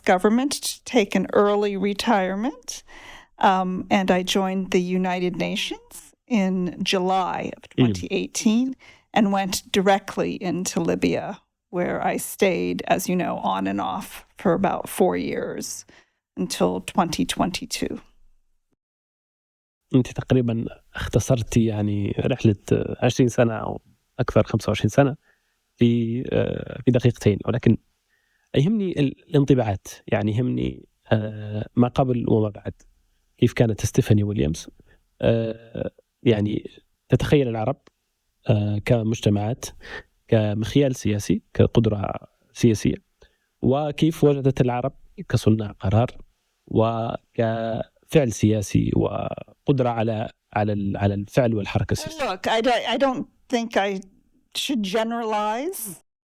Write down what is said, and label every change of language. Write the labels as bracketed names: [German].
[English] government to take an early retirement, and I joined the United Nations in July of 2018 and went directly into Libya, where I stayed, as you know, on and off for about 4 years until 2022. [Arabic] أنت تقريبا اختصرتي يعني رحلة 20 سنة أو أكثر، 25 سنة في دقيقتين، ولكن يهمني الانطباعات، يعني يهمني ما قبل وما بعد. كيف كانت ستيفاني ويليامز يعني تتخيل العرب كمجتمعات، كمخيال سياسي، كقدرة سياسية، وكيف وجدت العرب كصناع قرار وكفعل سياسي وقدرة على الفعل والحركة السياسية. [English] Look, I don't think I should generalize.